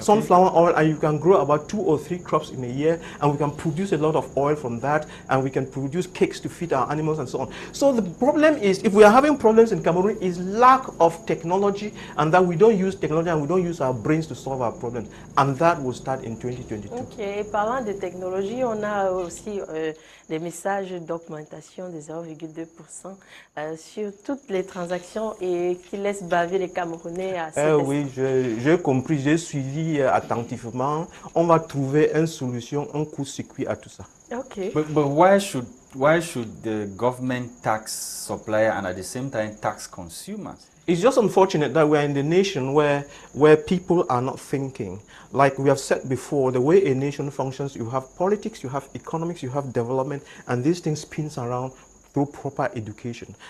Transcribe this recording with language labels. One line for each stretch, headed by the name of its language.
English: Sunflower oil, and you can grow about 2 or 3 crops in a year, and we can produce a lot of oil from that, and we can produce cakes to feed our animals and so on. So the problem is, if we are having problems in Cameroon, is lack of technology, and that we don't use technology and we don't use our brains to solve our problems, and that will start in 2022.
French: Ok, et parlant de technologie, on a aussi des messages d'augmentation de 0,2% sur toutes les transactions et qui laissent baver les Camerounais à cet oui, j'ai compris, j'ai suivi attentivement. On va trouver une solution, un coup-circuit à tout ça.
English: Okay. But why should the government tax supplier and at the same time tax consumers? It's just unfortunate that we're in the nation where people are not thinking. Like we have said before, the way a nation functions, you have politics, you have economics, you have development, and these things spins around through proper education.